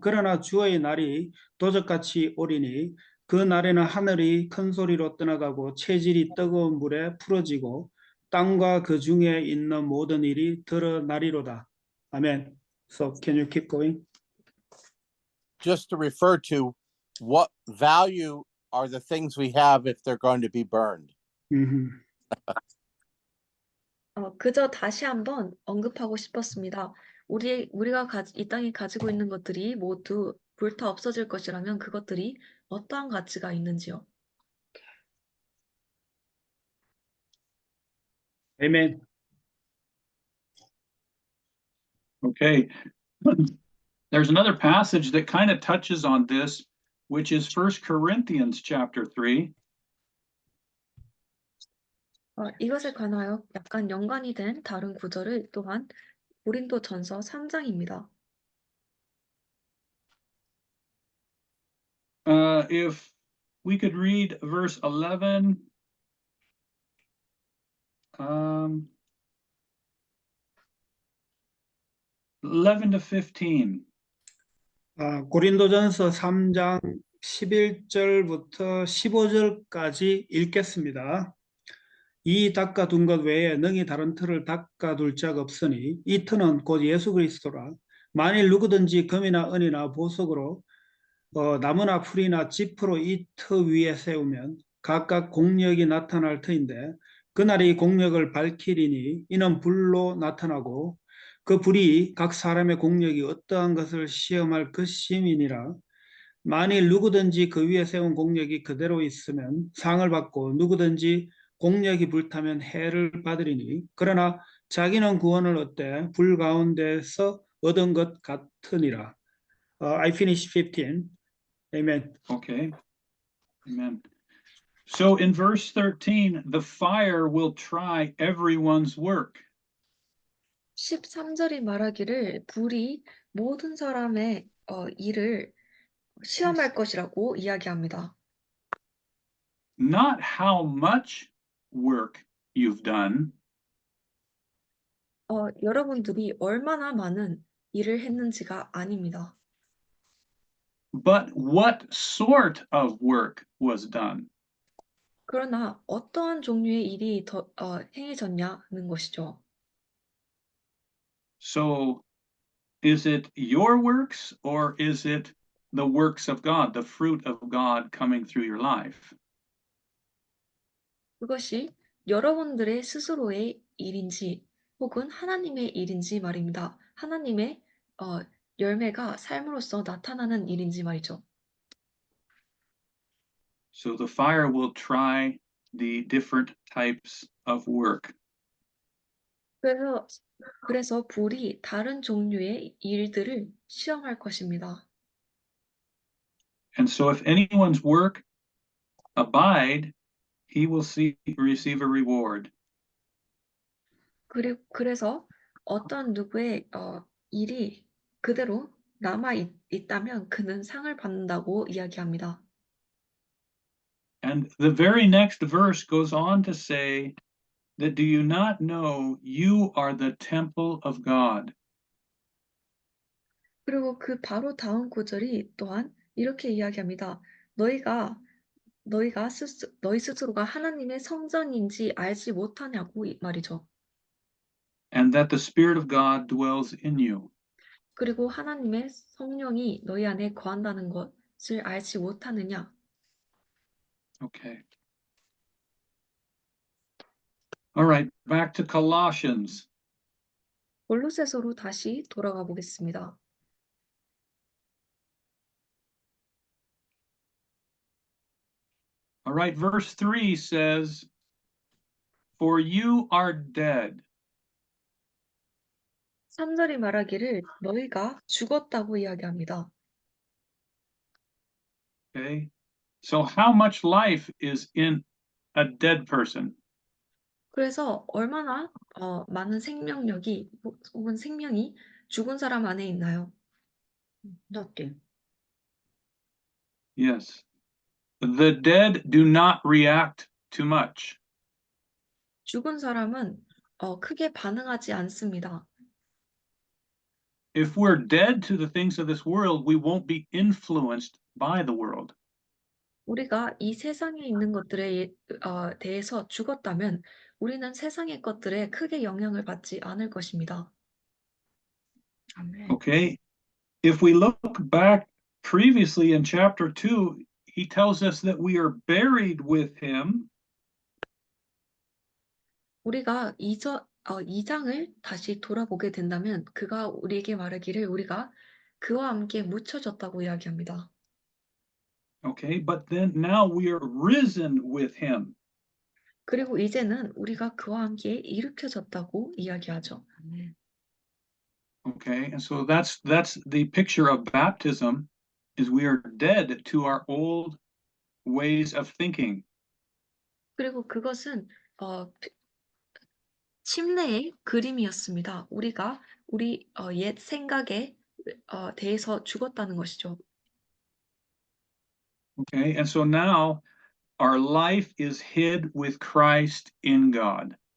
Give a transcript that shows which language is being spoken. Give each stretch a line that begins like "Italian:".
Korean: 그러나 주의 날이 도적같이 오리니 그 날에는 하늘이 큰 소리로 떠나가고 체질이 뜨거운 물에 풀어지고 땅과 그 중에 있는 모든 일이 드러나리로다.
English: 아멘. So can you keep going? Just to refer to what value are the things we have if they're going to be burned.
Korean: 그저 다시 한번 언급하고 싶었습니다. 우리가 이 땅에 가지고 있는 것들이 모두 불타 없어질 것이라면 그것들이 어떠한 가치가 있는지요.
English: Amen. Okay. There's another passage that kind of touches on this, which is 1 Corinthians chapter 3.
Korean: 이것에 관하여 약간 연관이 된 다른 구절을 또한 고린도전서 3장입니다.
English: If we could read verse 11, 11 to 15.
Korean: 고린도전서 3장 11절부터 15절까지 읽겠습니다. 이 닦아둔 것 외에 능히 다른 틀을 닦아둘 자가 없으니 이 틀은 곧 예수 그리스도라. 만일 누구든지 금이나 은이나 보석으로 나무나 풀이나 짚으로 이 터 위에 세우면 각각 공력이 나타날 터인데 그날이 공력을 밝히리니 이는 불로 나타나고 그 불이 각 사람의 공력이 어떠한 것을 시험할 것임이니라. 만일 누구든지 그 위에 세운 공력이 그대로 있으면 상을 받고 누구든지 공력이 불타면 해를 받으리니 그러나 자기는 구원을 얻되 불 가운데서 얻은 것 같으니라.
English: I finish 15. Amen. Okay. Amen. So in verse 13, the fire will try everyone's work.
Korean: 13절이 말하기를 불이 모든 사람의 일을 시험할 것이라고 이야기합니다.
English: Not how much work you've done,
Korean: 여러분들이 얼마나 많은 일을 했는지가 아닙니다.
English: but what sort of work was done.
Korean: 그러나 어떠한 종류의 일이 행해졌냐는 것이죠.
English: So is it your works or is it the works of God, the fruit of God coming through your life?
Korean: 그것이 여러분들의 스스로의 일인지 혹은 하나님의 일인지 말입니다. 하나님의 열매가 삶으로써 나타나는 일인지 말이죠.
English: So the fire will try the different types of work.
Korean: 그래서 불이 다른 종류의 일들을 시험할 것입니다.
English: And so if anyone's work abide, he will receive a reward.
Korean: 그래서 어떤 누구의 일이 그대로 남아 있다면 그는 상을 받는다고 이야기합니다.
English: And the very next verse goes on to say that do you not know you are the temple of God?
Korean: 그리고 그 바로 다음 구절이 또한 이렇게 이야기합니다. 너희 스스로가 하나님의 성전인지 알지 못하냐고 이 말이죠.
English: And that the Spirit of God dwells in you.
Korean: 그리고 하나님의 성령이 너희 안에 거한다는 것을 알지 못하느냐.
English: Okay. All right, back to Colossians.
Korean: 골로새서로 다시 돌아가 보겠습니다.
English: All right, verse 3 says, For you are dead.
Korean: 3절이 말하기를 너희가 죽었다고 이야기합니다.
English: Okay. So how much life is in a dead person?
Korean: 그래서 얼마나 많은 생명력이 혹은 생명이 죽은 사람 안에 있나요?
English: Nothing. Yes. The dead do not react too much.
Korean: 죽은 사람은 크게 반응하지 않습니다.
English: If we're dead to the things of this world, we won't be influenced by the world.
Korean: 우리가 이 세상에 있는 것들에 대해서 죽었다면 우리는 세상의 것들에 크게 영향을 받지 않을 것입니다. 아멘.
English: Okay. If we look back previously in chapter 2, he tells us that we are buried with him.
Korean: 우리가 2장을 다시 돌아보게 된다면 그가 우리에게 말하기를 우리가 그와 함께 묻혀졌다고 이야기합니다.
English: Okay, but then now we are risen with him.
Korean: 그리고 이제는 우리가 그와 함께 일으켜졌다고 이야기하죠.
English: Okay, and so that's the picture of baptism, is we are dead to our old ways of thinking.
Korean: 그리고 그것은 침례의 그림이었습니다. 우리가 우리 옛 생각에 대해서 죽었다는 것이죠.
English: Okay, and so now our life is hid with Christ in God.